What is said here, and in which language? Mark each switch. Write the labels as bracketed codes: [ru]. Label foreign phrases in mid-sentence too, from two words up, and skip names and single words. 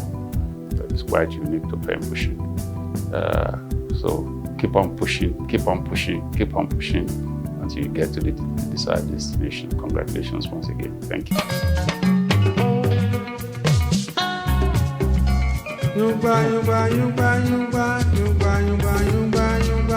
[en] That is quite unique to Penpushing. So keep on pushing, keep on pushing, keep on pushing until you get to the desired destination. Congratulations once again. Thank you. Yungba, yungba, yungba, yungba, yungba, yungba, yungba, yungba.